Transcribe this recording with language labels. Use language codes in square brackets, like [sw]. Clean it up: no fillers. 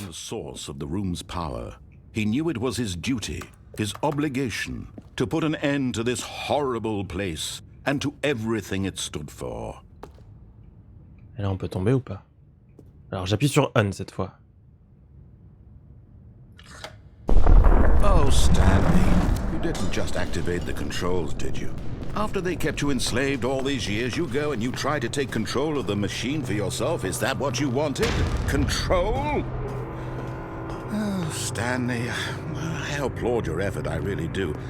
[en] found the source of the room's power, he knew it was his duty, his obligation, to put an end to this horrible place and to everything it stood for. [fr] Et là, on peut tomber ou pas? Alors, j'appuie sur on cette fois. [en] Oh, Stanley, you didn't just activate the controls, did you? After they kept you enslaved all these years, you go and you try to take control of the machine for yourself. Is that what you wanted? Control? Oh, Stanley, I applaud your effort, I really do.